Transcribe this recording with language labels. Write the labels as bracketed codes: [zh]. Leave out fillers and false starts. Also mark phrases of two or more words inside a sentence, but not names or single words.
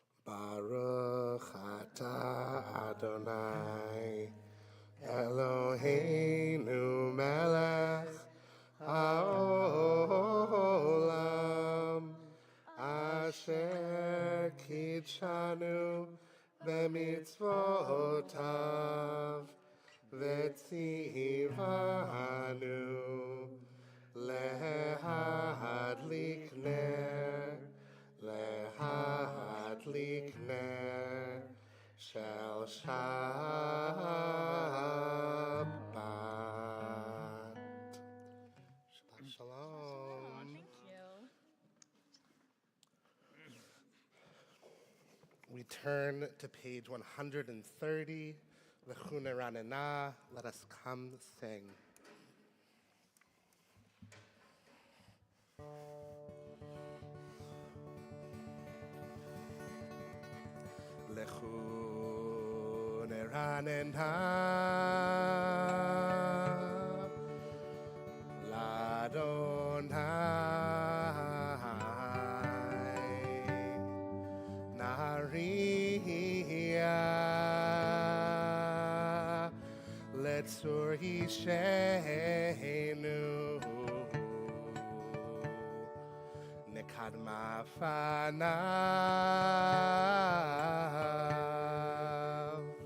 [he] ברוך אתה אדוני אלוהינו מלך העולם אשר קדשנו במצוותיו וצוונו להדליק נר להדליק נר של שבת. שבת שלום. [en] Thank you. We turn to page 130, L'chune Ranena. Let us come sing. [he] לכו נרננה, ליי נריעה לצור ישענו נקדמה פניו,